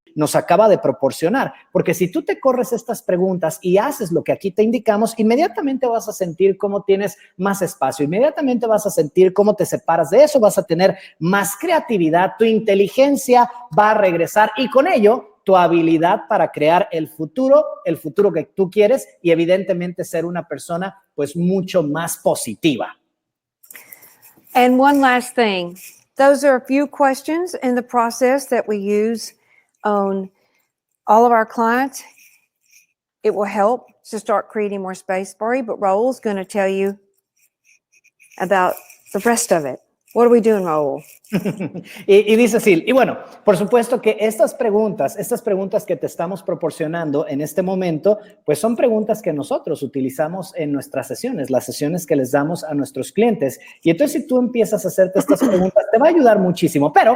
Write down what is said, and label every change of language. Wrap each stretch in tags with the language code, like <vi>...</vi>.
<es>nos acaba de proporcionar, porque si tú te corres estas preguntas y haces lo que aquí te indicamos, inmediatamente vas a sentir cómo tienes más espacio, inmediatamente vas a sentir cómo te separas de eso, vas a tener más creatividad, tu inteligencia va a regresar, y con ello tu habilidad para crear el futuro que tú quieres, y evidentemente ser una persona pues mucho más positiva.</es> <en>And one last thing, those are a few questions in the process that we use on all of our clients. It will help to start creating more space for you, but Raul's going to tell you about the rest of it. What are we doing, Raul?</en> <es>y dice Sil, y bueno, por supuesto que estas preguntas que te estamos proporcionando en este momento, pues son preguntas que nosotros utilizamos en nuestras sesiones, las sesiones que les damos a nuestros clientes. Y entonces si tú empiezas a hacerte estas preguntas, te va a ayudar muchísimo.</es>